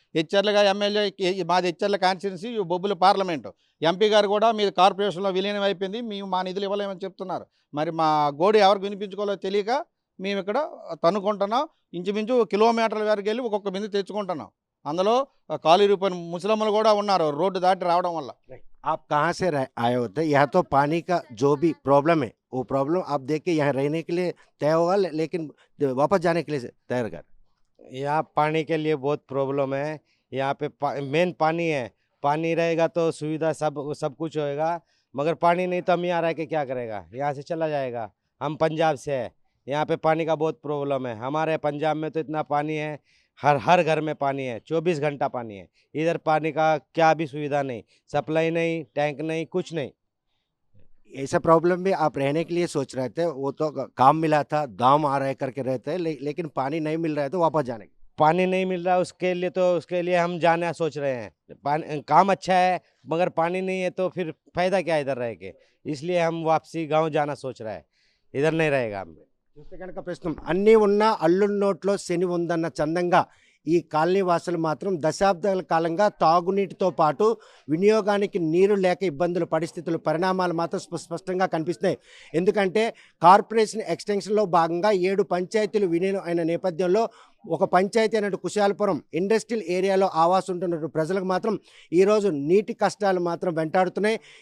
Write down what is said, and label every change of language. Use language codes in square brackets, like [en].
[te] హెచ్చర్లుగా MLA మాది Etcherla constituency, బొబ్బుల parliament, MP గారు కూడా మీది కార్పొరేషన్లో విలీనం అయిపోయింది, మేము మా నిధులు ఇవ్వలేమని చెప్తున్నారు. మరి మా గోడు ఎవరికి వినిపించుకోవాలో తెలియక మేము ఇక్కడ తన్నుకుంటున్నాం. ఇంచుమించు కిలోమీటర్ల వరకు వెళ్ళి ఒక్కొక్క బిందు తెచ్చుకుంటున్నాం. అందులో కాలు ఇరిగిపోయిన ముసలమ్మలు కూడా ఉన్నారు రోడ్డు దాటి రావడం వల్ల. [hi] आप कहाँ से आए होते हैं? यहाँ तो पानी का जो भी प्रॉब्लम है वो प्रॉब्लम आप देख के यहाँ रहने के लिए तय होगा, लेकिन वापस जाने के लिए तैयार कर। यहाँ पानी के लिए बहुत प्रॉब्लम है। यहाँ पे मेन पानी है, पानी रहेगा तो सुविधा सब कुछ होएगा, मगर पानी नहीं तो हम यहाँ रह के क्या करेगा, यहाँ से चला जाएगा। हम पंजाब से है, यहाँ पे पानी का बहुत प्रॉब्लम है। हमारे पंजाब में तो इतना पानी है, हर घर में पानी है, 24 घंटा पानी है। इधर पानी का क्या भी सुविधा नहीं, सप्लाई नहीं, टैंक नहीं, कुछ नहीं। ऐसा प्रॉब्लम भी आप रहने के लिए सोच रहे थे, वो तो काम मिला था, दाम आ रहे करके रहते हैं, लेकिन पानी नहीं मिल रहा है तो वापस जाने के। पानी नहीं मिल रहा उसके लिए हम जाना सोच रहे हैं। काम अच्छा है मगर पानी नहीं है तो फिर फायदा क्या इधर रह के, इसलिए हम वापसी गाँव जाना सोच रहे हैं, इधर नहीं रहेगा हम। [te] చూస్తే కనుక ప్రస్తుతం అన్నీ ఉన్న అల్లుడి నోట్లో శని ఉందన్న చందంగా ఈ కాలనీ వాసులు మాత్రం దశాబ్దాల కాలంగా తాగునీటితో పాటు వినియోగానికి నీరు లేక ఇబ్బందుల పరిస్థితులు పరిణామాలు మాత్రం స్పష్టంగా కనిపిస్తున్నాయి. ఎందుకంటే కార్పొరేషన్ ఎక్స్టెన్షన్లో భాగంగా 7 పంచాయతీలు విలీనం అయిన నేపథ్యంలో ఒక పంచాయతీ అయినట్టు కుశాలపురం ఇండస్ట్రియల్ ఏరియాలో ఆవాసం ఉంటున్న ప్రజలకు మాత్రం ఈరోజు నీటి కష్టాలు మాత్రం వెంటాడుతున్నాయి.